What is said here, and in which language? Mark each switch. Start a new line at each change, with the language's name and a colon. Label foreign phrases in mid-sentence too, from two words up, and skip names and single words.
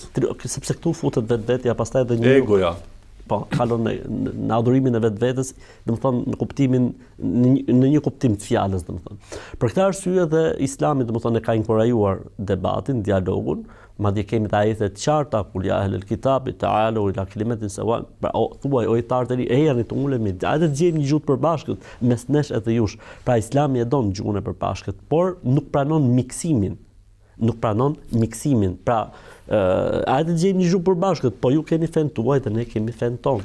Albanian: Sepse këtu futet vetvetja, pastaj edhe një egoja. Po, kalon në adhurimin e vetvetes, domethënë në kuptimin në një kuptim të fjalës, domethënë. Për këtë arsye dhe Islami domethënë e ka inkurajuar debatin, dialogun. Madje kemi të ajete të qarta,
Arabic: قل يا أهل الكتاب تعالوا إلى كلمة سواء.
Albanian: Pra thuaj o idhtarët e ri, ejani të ulemi, hajde të gjejmë një gjuhë të përbashkët mes nesh edhe jush. Pra Islami e don gjuhën e përbashkët, por nuk pranon miksimin. Pra hajde të gjejmë një gjuhë përbashkët, po ju keni fen tuaj dhe ne kemi fen ton.